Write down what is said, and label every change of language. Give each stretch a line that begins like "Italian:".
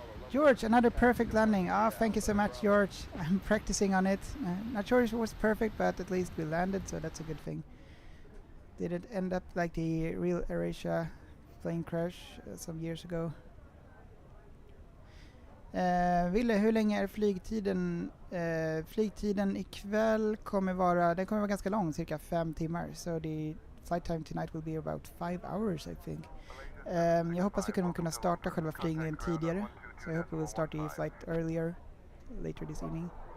English: George, another perfect landing. Ah, thank you so much, George. I'm practicing on it. Not sure if it was perfect, but at least we landed, so that's a good thing. Did it end up like the real AirAsia plane crash some years ago?
Swedish: Ville, hur länge är flygtiden? Flygtiden ikväll kommer vara ganska lång, cirka 5 timmar.
English: So the flight time tonight will be about 5 hours, I think.
Swedish: Jag hoppas vi kommer kunna starta själva flygningen tidigare.
English: So I hope we will start the flight earlier, later this evening.